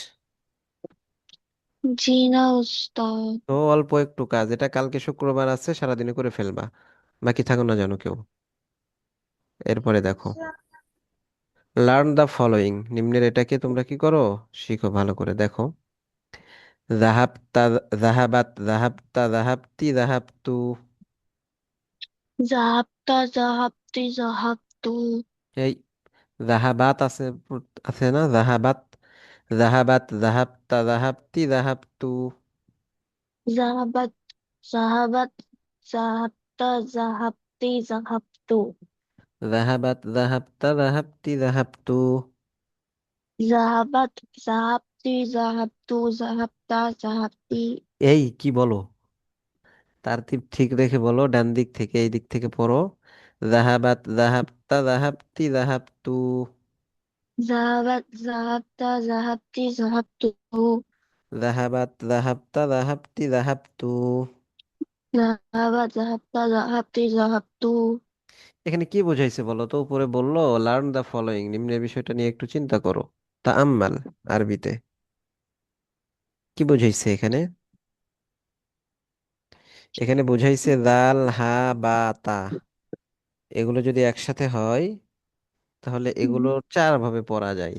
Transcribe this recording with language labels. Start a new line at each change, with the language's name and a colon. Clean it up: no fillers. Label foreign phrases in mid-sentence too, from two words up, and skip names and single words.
Bangla: জি না ওস্তাদ। তো অল্প একটু কাজ, এটা কালকে শুক্রবার আছে, সারাদিনে করে ফেলবা। বাকি থাকো না জানো কেউ। এরপরে দেখো,
English: learn the following,
Bangla: নিম্নের এটাকে তোমরা কি করো, শিখো ভালো করে দেখো।
Arabic: ذهبتَ، ذهبتْ، ذهبتَ، ذهبتِ، ذهبتُ. ذهبتَ ذهبتِ ذهبتُ. এই যাহাবাত
Bangla: আছে, আছে না
Arabic: ذهبتْ، ذهبتْ، ذهبتَ، ذهبتِ، ذهبتُ. ذهبتْ ذهبتْ ذهبتَ ذهبتِ ذهبتُ. ذهبتْ، ذهبتَ، ذهبتِ، ذهبتُ. ذهبتْ ذهبتِ ذهبتُ ذهبتَ ذهبتِ.
Bangla: এই কি বলো, তারতিব ঠিক রেখে বলো, ডান দিক থেকে এই দিক থেকে পড়ো।
Arabic: ذهبتْ، ذهبتَ، ذهبتِ، ذهبتُ. ذهبتْ ذهبتَ ذهبتِ ذهبتُ. ذهبتْ، ذهبتَ، ذهبتِ، ذهبتُ. ذهبتْ ذهبتَ ذهبتِ ذهبتُ.
Bangla: এখানে কি বোঝাইছে বলো তো? উপরে বললো
English: learn the following,
Bangla: নিম্নের বিষয়টা নিয়ে একটু চিন্তা করো। তাআম্মাল, আরবিতে কি বোঝাইছে এখানে? এখানে বোঝাইছে দাল, হা, বা, তা, এগুলো যদি একসাথে হয় তাহলে এগুলো চার ভাবে পড়া যায়।